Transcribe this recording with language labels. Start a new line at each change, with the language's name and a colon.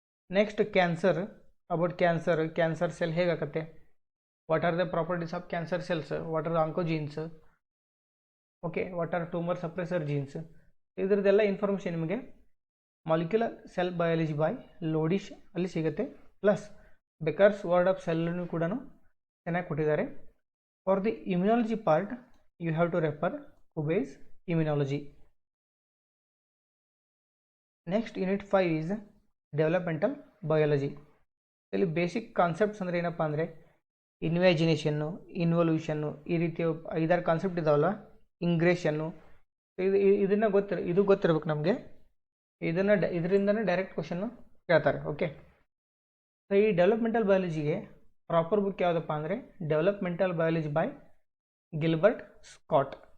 English: next cancer, about cancer cell ಹೇಗಾಗುತ್ತೆ, what are the properties of cancer cells, what are the oncogenes, okay, what are tumour suppressor genes,
Kannada: ಇದರದ್ದೆಲ್ಲ information ನಿಮಗೆ
English: molecular cell biology by Lodish
Kannada: ಅಲ್ಲಿ ಸಿಗುತ್ತೆ. Plus ಬೆಕರ್ಸ್ word of ಸೆಲ್ಲನ್ನು ಕೂಡ ಚೆನ್ನಾಗಿ ಕೊಟ್ಟಿದ್ದಾರೆ.
English: For the immunology part you have to refer Kube's immunology. Next unit 5 is developmental biology.
Kannada: ಇಲ್ಲಿ basic concepts ಅಂದರೆ ಏನಪ್ಪ ಅಂದರೆ ಇನ್ವ್ಯಾಜಿನೇಷನ್ನು, ಇನ್ವಲ್ಯೂಷನ್ನು, ಈ ರೀತಿ 5-6 ಕಾನ್ಸೆಪ್ಟ್ ಇದಾವಲ್ಲ, ಇಂಗ್ರೇಷನ್ನು, ಇದನ್ನು ಇದು ಗೊತ್ತಿರ್ಬೇಕು ನಮಗೆ. ಇದರಿಂದನೇ ಡೈರೆಕ್ಟ್ ಕ್ವಶನ್ನು ಕೇಳ್ತಾರೆ. ಓಕೆ, ಸೊ ಈ ಡೆವಲಪ್ಮೆಂಟಲ್ ಬಯಾಲಜಿಗೆ ಪ್ರಾಪರ್ ಬುಕ್ ಯಾವುದಪ್ಪ ಅಂದರೆ developmental biology by Gilbert Scott.